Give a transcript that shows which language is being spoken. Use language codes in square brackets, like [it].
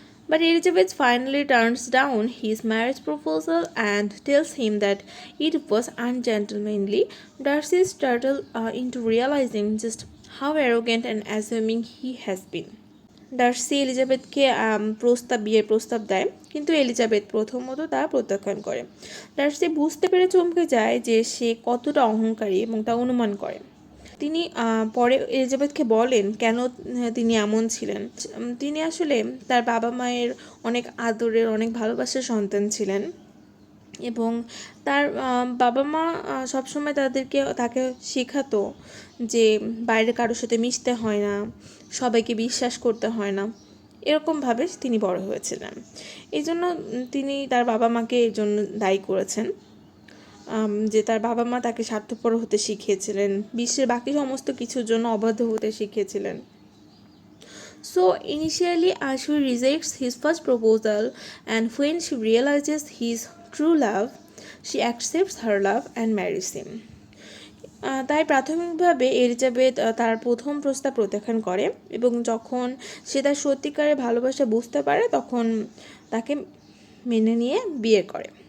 [en] But Elizabeth finally turns down his marriage proposal and tells him that it was ungentlemanly. Darcy startled into realizing just how arrogant and assuming he has been. [bn] Darcy এলিজাবেথকে বিয়ের প্রস্তাব দেয়, কিন্তু Elizabeth প্রথমত তা প্রত্যাখ্যান করে। Darcy বুঝতে পেরে চমকে যায় যে সে কতটা অহংকারী এবং তা অনুমান করে। তিনি পরে এলিজাবেথকে বলেন কেন তিনি এমন ছিলেন। তিনি আসলে তার বাবা মায়ের অনেক আদরের, অনেক ভালোবাসার সন্তান ছিলেন এবং তার বাবা মা সবসময় তাকে শেখাতো যে বাইরে কারোর সাথে মিশতে হয় না, সবাইকে বিশ্বাস করতে হয় না, এরকমভাবে তিনি বড় হয়েছিলেন। এই জন্য তিনি তার বাবা মাকে এর জন্য দায়ী করেছেন যে তার বাবা মা তাকে স্বার্থপর হতে শিখিয়েছিলেন, বিশ্বের বাকি সমস্ত কিছুর জন্য অবাধ্য হতে শিখিয়েছিলেন। [en] So initially she rejects his first proposal, and when she realizes his true love, she accepts her love and marries him. [bn] তাই প্রাথমিকভাবে এলিজাবেথ তার প্রথম প্রস্তাব প্রত্যাখ্যান করে এবং যখন সে তার সত্যিকারের ভালোবাসা বুঝতে পারে তখন তাকে মেনে নিয়ে বিয়ে করে।